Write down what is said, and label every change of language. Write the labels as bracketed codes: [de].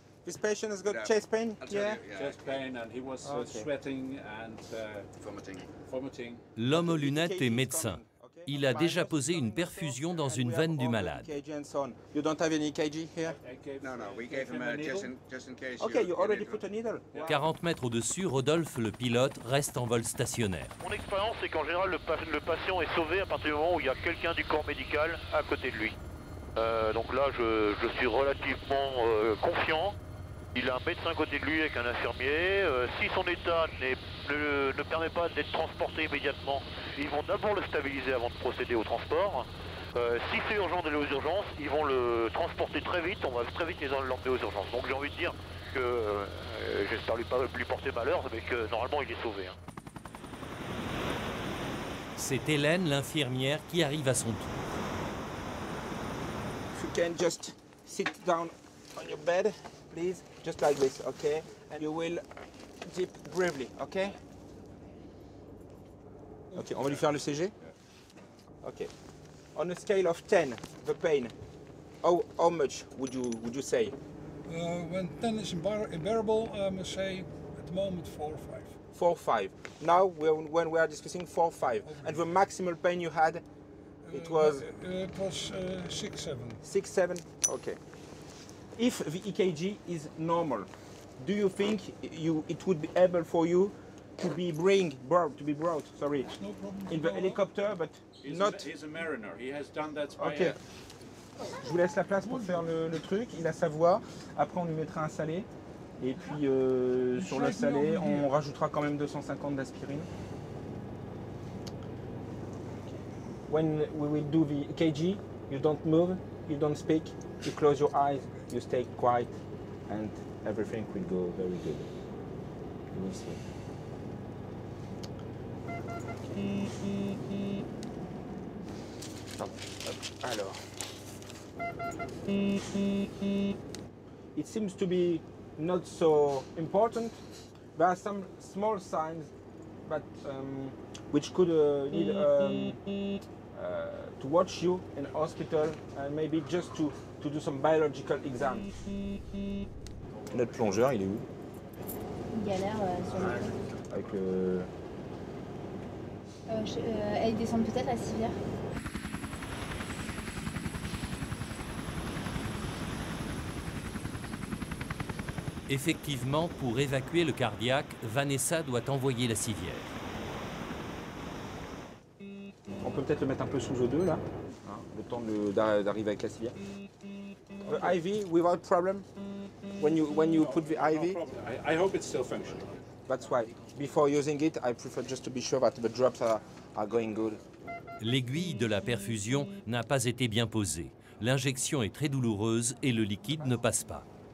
[en] This patient has got chest pain? Yeah. Chest pain and he was sweating and vomiting. [fr] L'homme aux lunettes est médecin. Il a déjà posé une perfusion dans une veine du malade. [en] You don't have any EKG here? No, we gave him just in case. Okay, you already put a needle. [fr] 40 mètres au-dessus, Rodolphe, le pilote, reste en vol stationnaire. Mon expérience, c'est qu'en général, le patient est sauvé à partir du moment où il y a quelqu'un du corps médical à côté de lui. Donc là, je suis relativement confiant. Il a un médecin à côté de lui avec un infirmier. Si son état ne permet pas d'être transporté immédiatement, ils vont d'abord le stabiliser avant de procéder au transport. Si c'est urgent d'aller aux urgences, ils vont le transporter très vite. On va très vite l'emmener aux urgences. Donc j'ai envie de dire que j'espère lui porter malheur, mais que normalement il est sauvé. C'est Hélène, l'infirmière, qui arrive à son tour. [en] You can just sit down on your bed, please, just like this, okay? And you will dip briefly, okay? [fr] Okay, on va lui faire le CG? [en] Okay. On a scale of 10, the pain, how much would you say? When 10 is unbearable, I must say at the moment 4 or 5. 4 or 5. Now, when we are discussing 4 or 5, okay. And the maximal pain you had, it was? It was 6, 7. 6, 7? Okay. If the EKG is normal, do you think it would be able for you to be brought sorry, no problem in the helicopter, but he's a mariner. He has done that by okay. [fr] Je vous laisse la place pour faire le truc. Il a sa voix. Après, on lui mettra un salé. Et puis, sur le salé, on rajoutera quand même 250 d'aspirine. [en] When we will do the EKG, you don't move, you don't speak. You close your eyes, you stay quiet, and everything will go very good. You will see. [fr] Alors. [en] It seems to be not so important. There are some small signs, but which could need to watch you in hospital and maybe just to do some biological exam. [fr] Notre plongeur, il est où? Il galère sur le côté. Avec le... Elle descend peut-être à civière. Effectivement, pour évacuer le cardiaque, Vanessa doit envoyer la civière. On peut peut-être le mettre un peu sous O2 là, hein, le temps d'arriver avec la civière. [en] IV without problem. When you put the IV. I hope it's still functioning. That's why. Before using it, I prefer just to be sure that the drops are going good. [fr] L'aiguille de la perfusion n'a pas été bien posée. L'injection est très douloureuse et le liquide ne passe pas.